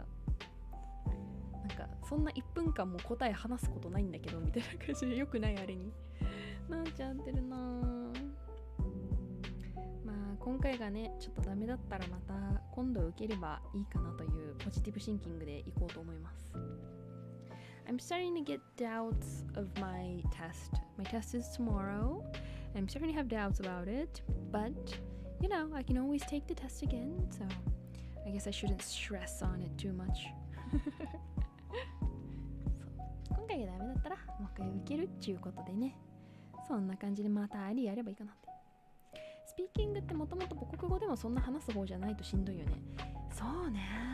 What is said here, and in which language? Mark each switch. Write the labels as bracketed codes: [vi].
[ja] なんかそんな1分間も答え話すことないんだけどみたいな感じでよくないあれになっちゃってるな。まあ今回がねちょっとダメだったらまた今度受ければいいかなというポジティブシンキングでいこうと思います。 [en] I'm starting to get doubts of my test. My test is tomorrow. I'm starting to have doubts about it, but you know, I can always take the test again, so I guess I shouldn't stress on it too much. [ja] 今回がダメだったらもう一回受けるっていうことでね、そんな感じでまたありやればいいかなって。スピーキングってもともと母国語でもそんな話す方じゃないとしんどいよね。そうね。